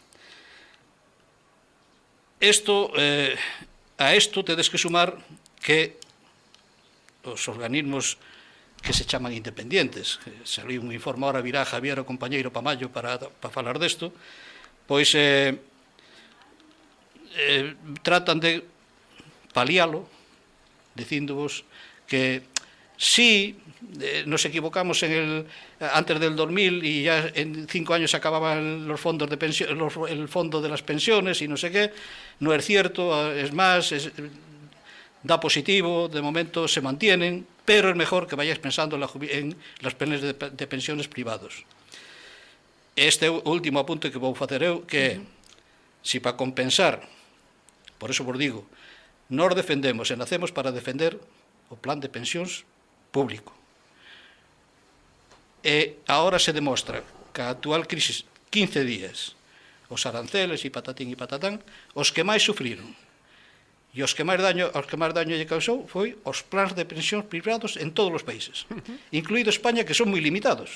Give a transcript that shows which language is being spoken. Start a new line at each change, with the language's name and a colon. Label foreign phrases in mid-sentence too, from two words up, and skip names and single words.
Galician: A isto tedes que sumar que os organismos que se chaman independientes, saliu un informe, ahora virá Javier, o compañeiro Pamallo, para falar desto, pois
Spanish: tratan de
Galician: palialo, dicíndovos
Spanish: que si nos equivocamos antes del 2000 y ya en 5 años se acababan los fondos de pensión, el fondo de las pensiones y no sé qué, no es cierto, es más, da positivo, de momento se mantienen, pero es mejor que vayáis pensando en los planes de pensiones privados.
Galician: Este último apunte que vou facer eu, que si para compensar, por eso vos digo, nos defendemos e nacemos para defender o plan de pensións público. E agora se demostra que a actual crisis, 15 días, os aranceles e patatín e patatán, os que máis sufriron e os que máis daño lle causou foi os plans de pensións privados en todos os países, incluído España, que son moi limitados.